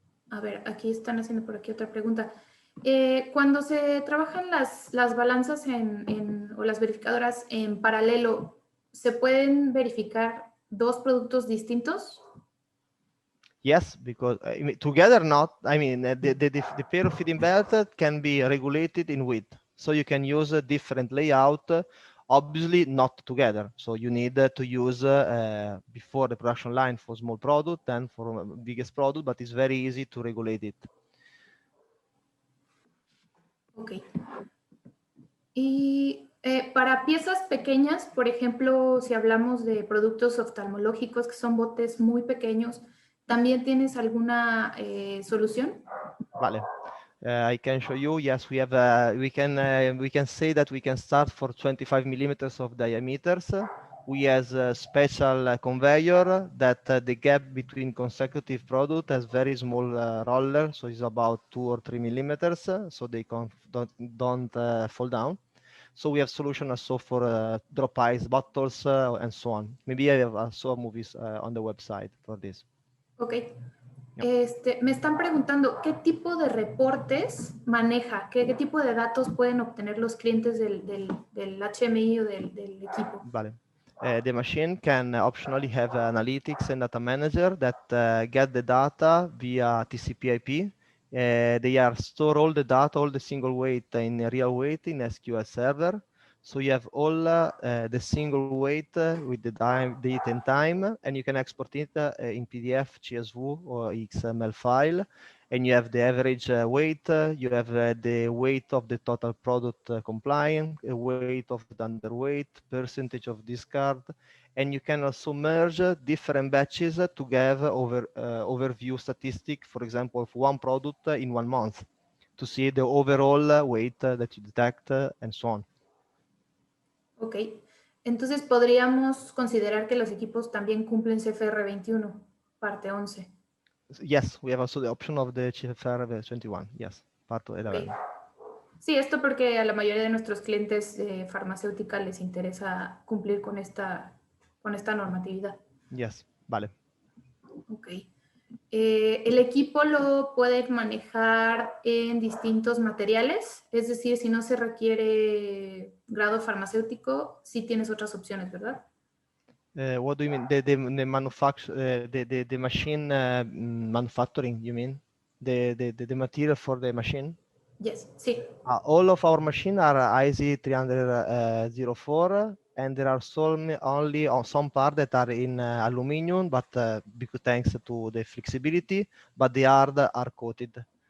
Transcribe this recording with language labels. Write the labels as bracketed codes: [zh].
[es] A ver, aquí están haciendo por aquí otra pregunta. Cuando se trabajan las balanzas o las verificadoras en paralelo, ¿se pueden verificar dos productos distintos? [en] Yes, because I mean, together not. I mean, the pair of feeding belt can be regulated in width, so you can use a different layout. Obviously, not together. So you need to use before the production line for small product, then for biggest product, but it's very easy to regulate it. Ok. [es] Y para piezas pequeñas, por ejemplo, si hablamos de productos oftalmológicos que son botes muy pequeños, ¿también tienes alguna solución? [en] Vale. I can show you. Yes, we have. We can say that we can start for 25 millimeters of diameters. We have a special conveyor that the gap between consecutive product has very small roller, so it's about 2 or 3 millimeters, so they don't fall down. So we have solution also for drop ice bottles and so on. Maybe I have also movies on the website for this. Ok. [es] Me están preguntando, ¿qué tipo de reportes maneja? ¿Qué tipo de datos pueden obtener los clientes del HMI o del equipo? Vale. [en] The machine can optionally have analytics and data manager that get the data via TCP/IP. They are store all the data, all the single weight in real weight in SQL server. So you have all the single weight with the date and time, and you can export it in PDF, CSV, or XML file. and you have the average weight, you have the weight of the total product complying, weight of the underweight, percentage of discard, and you can also merge different batches to give overview statistic, for example, of one product in 1 month, to see the overall weight that you detect and so on. [es] Ok, entonces podríamos considerar que los equipos también cumplen CFR 21, parte 11. [en] Yes, we have also the option of the CFR 21, yes, part of 11. Okay. [es] Sí, esto porque a la mayoría de nuestros clientes farmacéuticas les interesa cumplir con esta normatividad. [en] Yes, vale. Ok. [es] El equipo lo puede manejar en distintos materiales, es decir, si no se requiere grado farmacéutico, sí tienes otras opciones, ¿verdad? [en] What do you mean? The manufacture, the machine manufacturing, you mean? The material for the machine? Yes, sí. All of our machines are IC304, and there are only some parts that are in aluminum, but because thanks to the flexibility, but the hard are coated.